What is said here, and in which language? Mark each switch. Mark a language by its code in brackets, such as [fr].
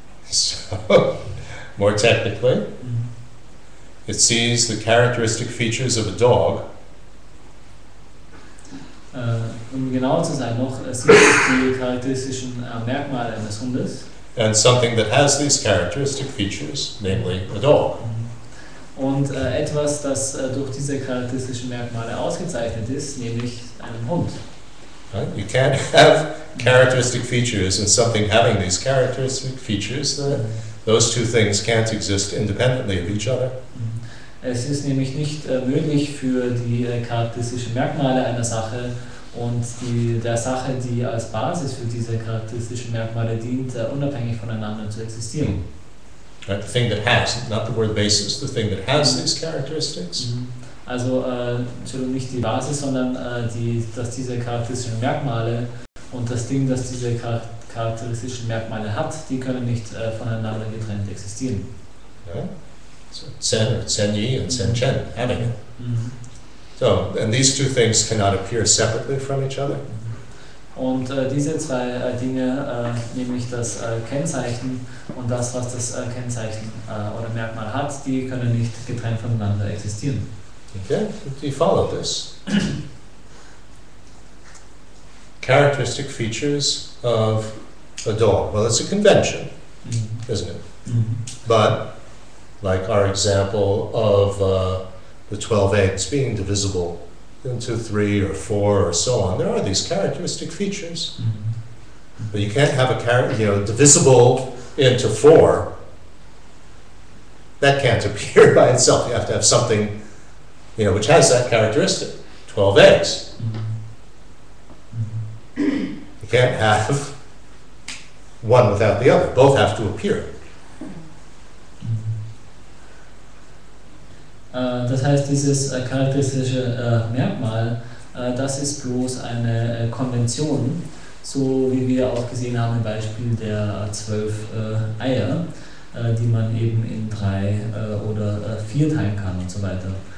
[en] So, more technically, it sees the characteristic features of a dog. [de] Um genau zu sein noch, sieht es die charakteristischen Merkmale eines Hundes. [en] And something that has these characteristic features, namely a dog. [de] Und etwas, das durch diese charakteristischen Merkmale ausgezeichnet ist, nämlich einen Hund. [en] Right? You can't have characteristic features and something having these characteristic features. Those two things can't exist independently of each other. [de] Es ist nämlich nicht möglich für die charakteristischen Merkmale einer Sache und der Sache, die als Basis für diese charakteristischen Merkmale dient, unabhängig voneinander zu existieren. [en] Right? The thing that has, not the word basis, the thing that has these characteristics. [de] Also nicht die Basis, sondern dass diese charakteristischen Merkmale und das Ding, das diese charakteristischen Merkmale hat, die können nicht voneinander getrennt existieren. [en] Yeah? So Zen or Zen Yi and Zen Chen, having it. So, and these two things cannot appear separately from each other. [de] Und diese zwei Dinge, nämlich das Kennzeichen und das, was das Kennzeichen oder Merkmal hat, die können nicht getrennt voneinander existieren. [en] Okay, do you follow this? Characteristic features of a dog. Well, it's a convention, isn't it? But, like our example of the 12 eggs being divisible into 3 or 4 or so on, there are these characteristic features. But you can't have a divisible into 4. That can't appear by itself. You have to have something, which has that characteristic. 12 eggs. You can't have one without the other. Both have to appear. [de] Das heißt, dieses charakteristische Merkmal, das ist bloß eine Konvention, so wie wir auch gesehen haben im Beispiel der 12 Eier, die man eben in 3 oder 4 teilen kann und so weiter.